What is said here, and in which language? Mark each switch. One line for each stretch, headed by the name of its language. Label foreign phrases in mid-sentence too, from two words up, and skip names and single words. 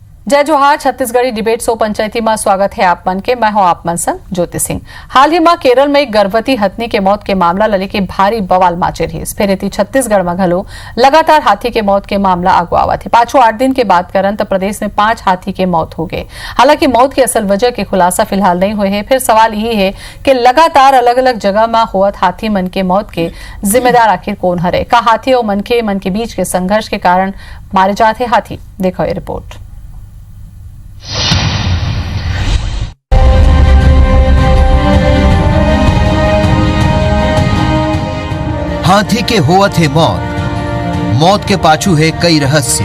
Chhattisgarhi: जय जोहार छत्तीसगढ़ी डिबेट शो पंचायती में स्वागत है आप मन के। मैं हूं आप मन संग ज्योति सिंह। हाल ही में केरल में एक गर्भवती हथनी के मौत के मामला लले के भारी बवाल माचे रही। फिर छत्तीसगढ़ में घलो लगातार हाथी के मौत के मामला आगू आवत है। पाछो 8 दिन के बात करन तो प्रदेश में 5 हाथी के मौत हो गए। हालांकि मौत की असल वजह के खुलासा फिलहाल नहीं हुए है। फिर सवाल यही है कि लगातार अलग अलग जगह में होवत हाथी मन के मौत के जिम्मेदार आखिर कौन हरे? का हाथी और मन के बीच के संघर्ष के कारण मारे जाते हाथी? देखो ये रिपोर्ट। हाथी के होवत है मौत के पाछू है कई रहस्य।